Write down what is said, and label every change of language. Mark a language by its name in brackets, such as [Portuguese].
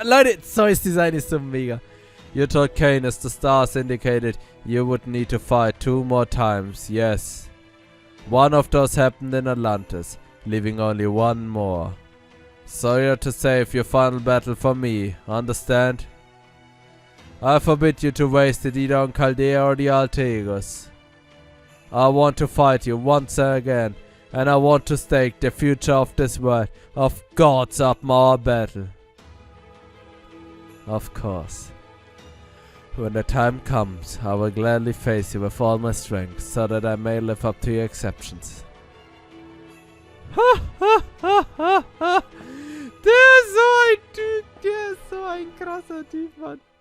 [German] Leute, Zeus Design ist so mega. [English] You told Canis the stars indicated you would need to fight 2 more times, yes. One of those happened in Atlantis, leaving only 1 more. So you're to save your final battle for me, understand? I forbid you to waste it either on Chaldea or the Altegos. I want to fight you once again, and I want to stake the future of this world of gods up our battle. Of course. When the time comes, I will gladly face you with all my strength, so that I may live up to your exceptions. Ha ha ha ha ha! [German] Der ist so ein Typ, der ist so ein krasser Typ, Mann.